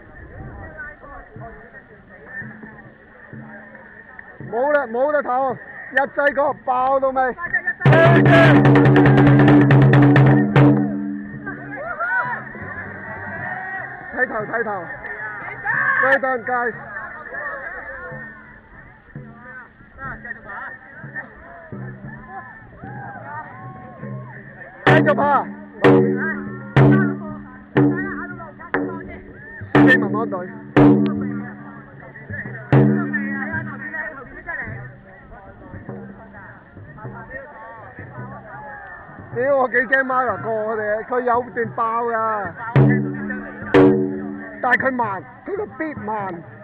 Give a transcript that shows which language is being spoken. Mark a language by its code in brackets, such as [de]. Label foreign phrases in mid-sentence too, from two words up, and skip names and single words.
[yue] 冇得唞，一劑個爆到未？ [en] 睇頭。Well done, guys. [yue] 繼續爬。輸俾民安隊。屌，我幾驚 Mara 過我哋，佢有段爆㗎，但係佢慢，佢個 beat 慢。